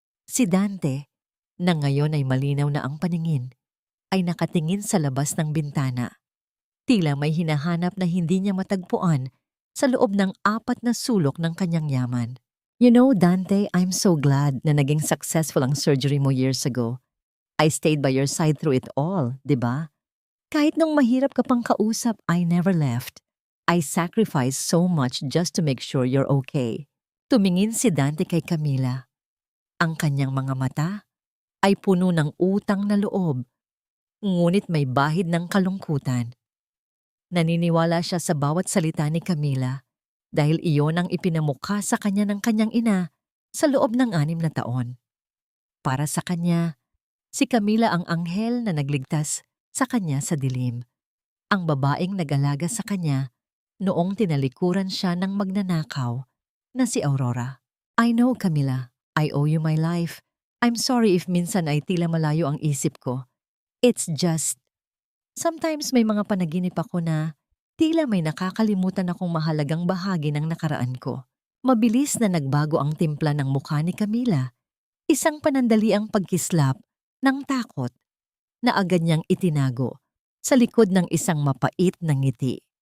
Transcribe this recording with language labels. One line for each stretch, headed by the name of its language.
Filipino: Si Dante, na ngayon ay malinaw na ang paningin, ay nakatingin sa labas ng bintana. Tila may hinahanap na hindi niya matagpuan sa loob ng 4 na sulok ng kanyang yaman.
English: You know, Dante, I'm so glad
Filipino: na naging successful ang surgery mo
English: years ago. I stayed by your side through it all,
Filipino: di ba? Kahit nung mahirap ka pang kausap,
English: I never left. I sacrificed so much just to make sure you're okay.
Filipino: Tumingin si Dante kay Camila. Ang kanyang mga mata ay puno ng utang na loob, ngunit may bahid ng kalungkutan. Naniniwala siya sa bawat salita ni Camila dahil iyon ang ipinamukha sa kanya ng kanyang ina sa loob ng 6 na taon. Para sa kanya, si Camila ang anghel na nagligtas sa kanya sa dilim, ang babaeng nag-alaga sa kanya noong tinalikuran siya ng magnanakaw na si Aurora.
English: I know, Camila, I owe you my life. I'm sorry if
Filipino: minsan ay tila malayo ang isip ko.
English: It's just, sometimes
Filipino: may mga panaginip ako na tila may nakakalimutan akong mahalagang bahagi ng nakaraan ko. Mabilis na nagbago ang timpla ng mukha ni Camila. Isang panandaliang pagkislap ng takot na agad niyang itinago sa likod ng isang mapait na ngiti.